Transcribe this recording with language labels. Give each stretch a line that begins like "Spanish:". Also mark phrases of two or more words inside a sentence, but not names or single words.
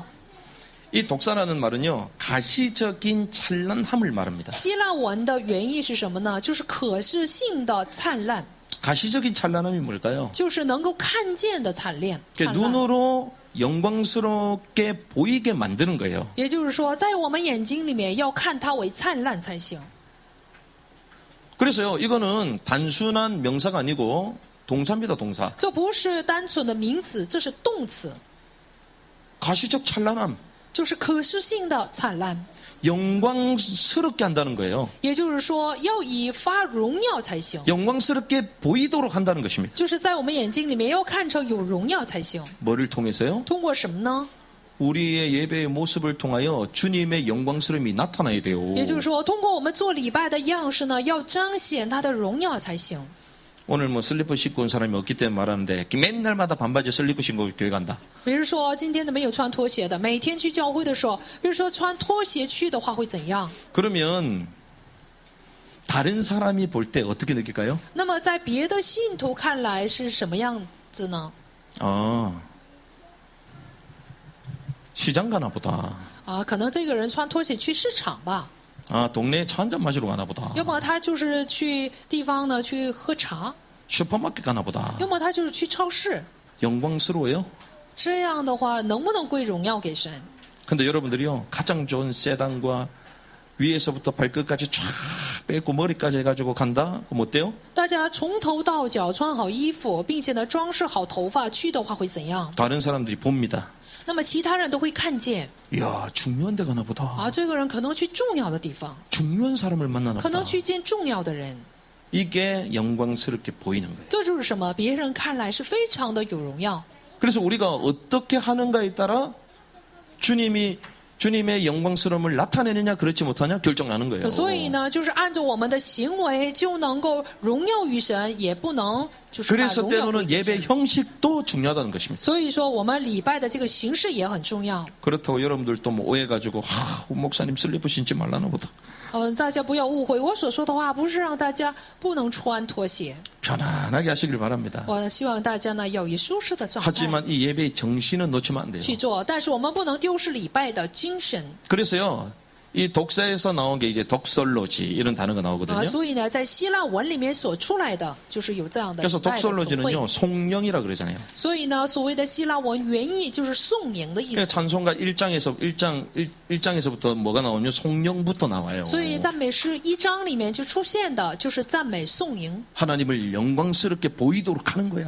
Korean: 이 독사라는 말은요, 가시적인 찬란함을 말합니다.
Chinese: 希腊文的原意是什么呢？就是可视性的灿烂，
Korean: 가시적인 찬란함이 뭘까요?
Chinese: 就是能够看见的灿烂。
Korean: 그 눈으로 영광스럽게 보이게 만드는 거예요.
Chinese: 也就是说，在我们眼睛里面要看它为灿烂才行。
Korean: 그래서요, 이거는 단순한 명사가 아니고 동사입니다, 동사.
Chinese: 这不是单纯的名词，这是动词，
Korean: 가시적 찬란함,
Chinese: 就是可视性的灿烂。
Korean: 영광스럽게 한다는 거예요.
Chinese: 也就是说，要以发荣耀才行，
Korean: 영광스럽게 보이도록 한다는 것입니다.
Chinese: 就是在我们眼睛里面要看成有荣耀才行。
Korean: 뭐를 통해서요?
Chinese: 通过什么呢？
Korean: 우리의 예배의 모습을 통하여 주님의 영광스러움이 나타나야 돼요.
Chinese: 也就是说，通过我们做礼拜的样式呢，要彰显他的荣耀才行。
Korean: 오늘 뭐 슬리퍼 신고 온 사람이 없기 때문에 말하는데 맨날마다 반바지 슬리퍼 신고 교회 간다.
Chinese: 比如说，今天的没有穿拖鞋的，每天去教会的时候，比如说穿拖鞋去的话会怎样？
Korean: 그러면 다른 사람이 볼 때 어떻게 느낄까요?
Chinese: 那么在别的信徒看来是什么样子呢？
Korean: 시장 가나 보다.
Chinese: 可能这个人穿拖鞋去市场吧，
Korean: 동네에 차 한잔 마시러 가나 보다.
Chinese: 要么他就是去地方呢去喝茶，
Korean: 슈퍼마켓 가나 보다.
Chinese: 要么他就是去超市。
Korean: 영광스러워요?
Chinese: 这样的话，能不能归荣耀给神？
Korean: 근데 여러분들이요, 가장 좋은 세단과 위에서부터 발끝까지 쫙 빼고 머리까지 해가지고 간다? 그럼 어때요?
Chinese: 大家从头到脚穿好衣服，并且呢装饰好头发去的话会怎样？
Korean: 다른 사람들이 봅니다.
Chinese: 那么其他人都会看见
Korean: 이야, 중요한 데 가나 보다.
Chinese: 这个人可能去重要的地方，
Korean: 중요한 사람을 만나나
Chinese: 可能
Korean: 보다.
Chinese: 去见重要的人。
Korean: 이게 영광스럽게 보이는 거예요.
Chinese: 这就是什么？别人看来是非常的有荣耀。
Korean: 그래서 우리가 어떻게 하는가에 따라 주님의 영광스러움을 나타내느냐 그렇지 못하냐 결정나는 거예요.
Chinese: 所以呢，就是按照我们的行为就能够荣耀于神，也不能就是把
Korean: 그래서
Chinese: 荣耀归
Korean: 때로는
Chinese: 给
Korean: 예배
Chinese: 神。
Korean: 형식도 중요하다는 것입니다.
Chinese: 所以说，我们礼拜的这个形式也很重要。
Korean: 그렇다고 여러분들도 뭐 오해가지고 목사님 슬리퍼 신지 말라나 보다.
Chinese: 大家不要误会，我所说的话不是让大家不能穿拖鞋，
Korean: 편안하게 하시길 바랍니다.
Chinese: 我希望大家呢要以舒适的状态
Korean: 하지만 이 예배의 정신은 놓치면 안 돼요.
Chinese: 去做，但是我们不能丢失礼拜的精神。
Korean: 그래서요, 이 독사에서 나온 게 이제 독설로지 이런 단어가 나오거든요.
Chinese: 所以呢，在希腊文里面所出来的就是有这样的礼
Korean: 그래서
Chinese: 拜的词汇。
Korean: 독설로지는요, 송영이라 그러잖아요.
Chinese: 所以呢，所谓的希腊文原意就是颂吟的意
Korean: 그러니까
Chinese: 思。
Korean: 찬송가 1장에서부터 뭐가 나오면 송영부터 나와요.
Chinese: 所以赞美诗1章里面就出现的就是赞美颂吟。
Korean: 하나님을 영광스럽게 보이도록 하는 거야.